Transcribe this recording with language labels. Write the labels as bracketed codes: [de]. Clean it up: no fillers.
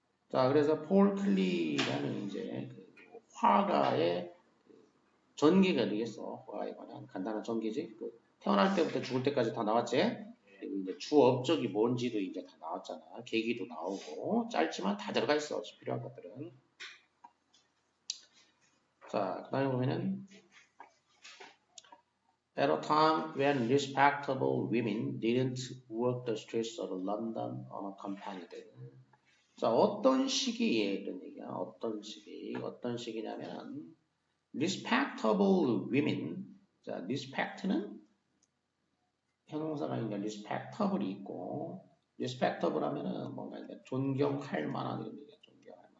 [ko] 자, 그래서 폴 클리라는 이제 그 화가의 전기가 되겠어. 화가에 관한 간단한 전기지. 그 태어날 때부터 죽을 때까지 다 나왔지. 그리고 이제 주 업적이 뭔지도 이제 다 나왔잖아. 계기도 나오고 짧지만 다 들어가 있어. 필요한 것들은. 자, 그 다음에 보면은 [en] At a time when respectable women didn't walk the streets of London unaccompanied. [ko] 자, 어떤 시기에 이런 얘기야? 어떤 시기? 어떤 시기냐면 [en] respectable women. [ko] 자, respect는 형용사가 이제 respectable이 있고 respectable 하면은 뭔가 이제 존경할 만한 이런 얘기야.